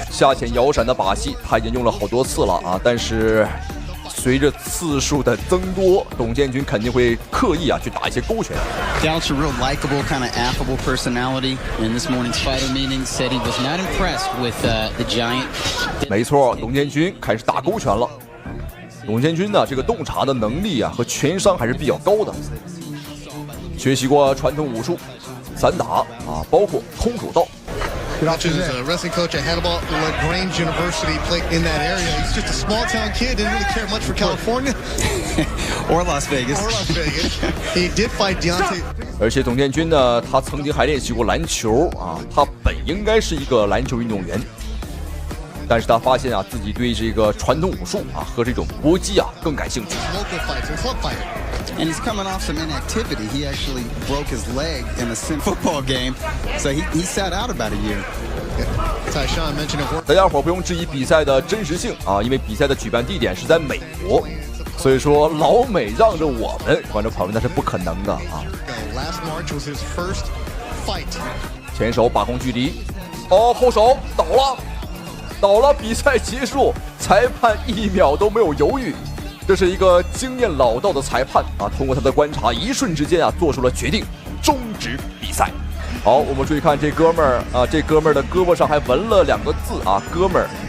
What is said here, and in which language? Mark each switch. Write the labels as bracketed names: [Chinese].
[Chinese] 下潜摇闪的把戏他已经用了好多次了啊，但是随着次数的增多，董建军肯定会刻意啊去打一些勾拳。 [English] Gouch, a real likable, kind of affable personality. In this morning's fighter meeting, said he was not impressed with the Giant. [Chinese] 没错，董建军开始打勾拳了。董建军呢，这个洞察的能力啊和拳商还是比较高的，学习过传统武术。散打啊，包括空手道。 [English] Gouch is a wrestling coach at Hannibal LaGrange University. Played in that area. He's just a small-town kid. Didn't really care much for California or Las Vegas. Or Las Vegas. He did fight Deontay. [Chinese] 而且董建军呢，他曾经还练习过篮球啊，他本应该是一个篮球运动员，但是他发现啊，自己对这个传统武术啊和这种搏击啊更感兴趣。 [English] Local fights and club fighting. And he's coming off some inactivity. He actually broke his leg in a sim football game, so he sat out about a year. Taishan mentioned it. [Chinese] 大家伙不用质疑比赛的真实性啊，因为比赛的举办地点是在美国，所以说老美让着我们观众朋友们那是不可能的啊。 [English] Last March was his first fight. [Chinese] 前手把控距离，哦，后手倒了，比赛结束，裁判1秒都没有犹豫。这是一个经验老道的裁判啊，通过他的观察，一瞬之间啊，做出了决定，终止比赛。好，我们注意看这哥们儿啊，这哥们儿的胳膊上还纹了2个字啊，哥们儿。